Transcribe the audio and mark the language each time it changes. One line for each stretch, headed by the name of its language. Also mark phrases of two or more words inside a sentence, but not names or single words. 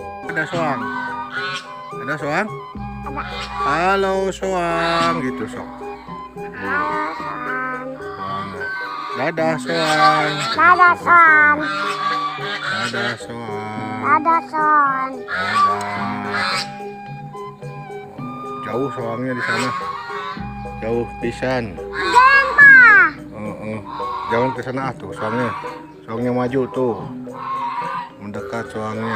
Indonesian: ada soang? Ada soang? Ada. Halo soang, gitu sok. Halo, Son. Soang. Dadah soang. Dadah, Son. Dadah soang. Dadah, Son. Dadah. Jauh soangnya di sana.
Sundanese: Jauh pisan.
Indonesian: Gempa. Jangan ke sana tuh soangnya. Soangnya maju tuh. Mendekat soangnya.